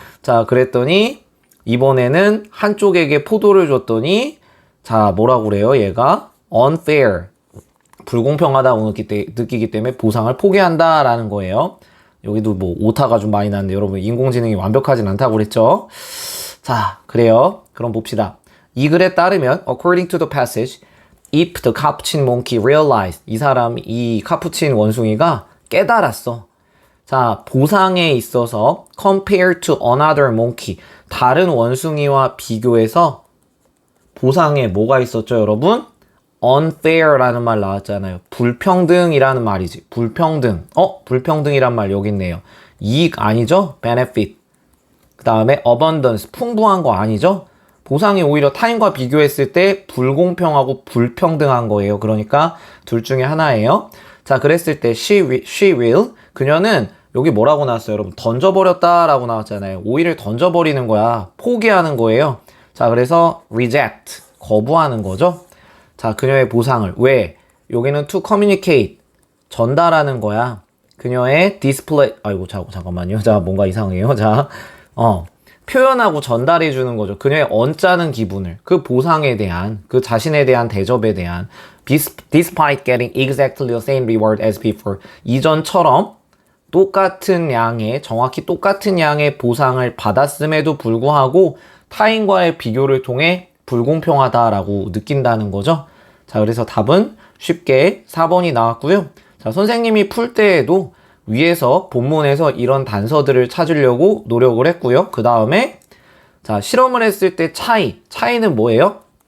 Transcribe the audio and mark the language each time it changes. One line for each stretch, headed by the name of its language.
Korean: 자, 그랬더니 이번에는 한쪽에게 포도를 줬더니 자, 뭐라고 그래요? 얘가 unfair. 불공평하다고 느끼기 때문에 보상을 포기한다라는 거예요. 여기도 뭐 오타가 좀 많이 나는데 여러분 인공지능이 완벽하진 않다고 그랬죠. 자, 그래요. 그럼 봅시다. 이 글에 따르면
English: according to the passage, if the capuchin monkey realized,
Korean: 이 카푸친 원숭이가 깨달았어. 자, 보상에 있어서
English: compared to another monkey,
Korean: 다른 원숭이와 비교해서 보상에 뭐가 있었죠, 여러분? unfair라는 말 나왔잖아요. 불평등이라는 말이지. 불평등. 불평등이란 말 여기 있네요. 이익 아니죠? benefit. 그 다음에 abundance. 풍부한 거 아니죠? 보상이 오히려 타인과 비교했을 때 불공평하고 불평등한 거예요. 그러니까 둘 중에 하나예요. 자, 그랬을 때
English: she will.
Korean: 그녀는 여기 뭐라고 나왔어요, 여러분? 던져버렸다라고 나왔잖아요. 오이를 던져버리는 거야. 포기하는 거예요. 자, 그래서 reject. 거부하는 거죠. 자, 그녀의 보상을. 왜? 여기는 to communicate. 전달하는 거야. 그녀의 display. 아이고, 잠깐만요. 자, 뭔가 이상해요. 자, 표현하고 전달해 주는 거죠. 그녀의 언짢은 기분을. 그 보상에 대한, 그 자신에 대한 대접에 대한.
English: Despite getting exactly the same reward as before.
Korean: 이전처럼 똑같은 양의, 정확히 똑같은 양의 보상을 받았음에도 불구하고 타인과의 비교를 통해 불공평하다라고 느낀다는 거죠. 자, 그래서 답은 쉽게 4번이 나왔고요. 자, 선생님이 풀 때에도 위에서 본문에서 이런 단서들을 찾으려고 노력을 했고요. 그 다음에 자, 실험을 했을 때 차이는 뭐예요?